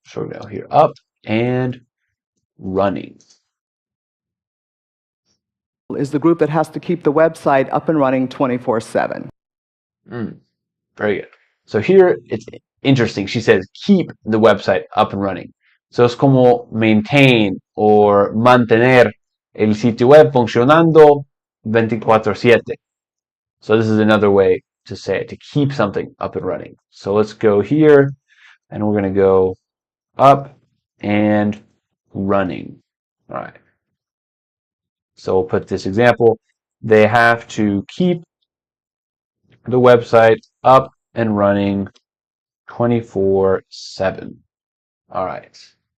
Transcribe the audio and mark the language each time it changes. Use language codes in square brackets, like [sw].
[en] So we're going to go here, up and running. Is the group that has to keep the website up and running 24/7. Very good. So here it's interesting. She says keep the website up and running. [es] So es como maintain or mantener el sitio web funcionando 24/7. [en] So this is another way to say it, to keep something up and running. So let's go here and we're going to go up and running. All right. So we'll put this example. They have to keep the website up and running 24/7. All right.